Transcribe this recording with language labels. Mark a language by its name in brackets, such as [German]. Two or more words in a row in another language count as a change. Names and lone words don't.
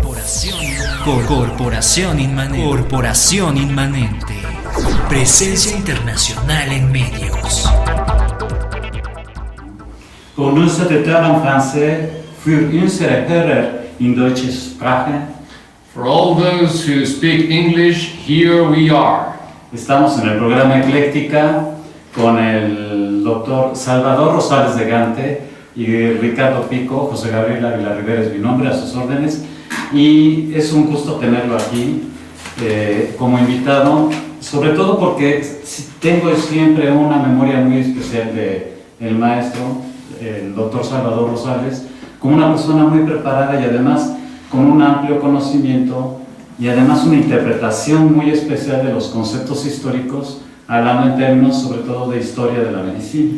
[Spanish] Corporación Inmanente. Presencia internacional en medios. [French] Pour nous, c'est en français [German] für unsere Hörer in deutscher Sprache. [English] For all those who speak English, here we are. [Spanish] Estamos en el programa Ecléctica con el doctor Salvador Rosales de Gante y Ricardo Pico. José Gabriel Ávila Rivera es mi nombre, a sus órdenes. Y es un gusto tenerlo aquí como invitado, sobre todo porque tengo siempre una memoria muy especial del maestro, el doctor Salvador Rosales, como una persona muy preparada y además con un amplio conocimiento y además una interpretación muy especial de los conceptos históricos, hablando en términos sobre todo de historia de la medicina.